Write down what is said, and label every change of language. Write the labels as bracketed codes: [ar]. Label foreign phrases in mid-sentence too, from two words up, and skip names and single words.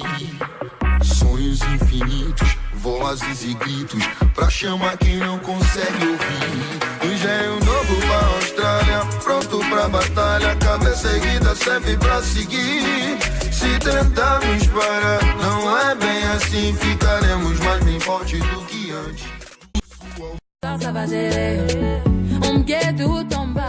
[pt] Sonhos infinitos, vozes e gritos, pra chamar quem não consegue ouvir. Engenho novo pra Austrália, pronto pra batalha, cabeça erguida serve pra seguir. Se tentarmos parar, não é bem assim, ficaremos mais bem fortes do que antes. [fr] Ça va gérer, on me guette tout le temps.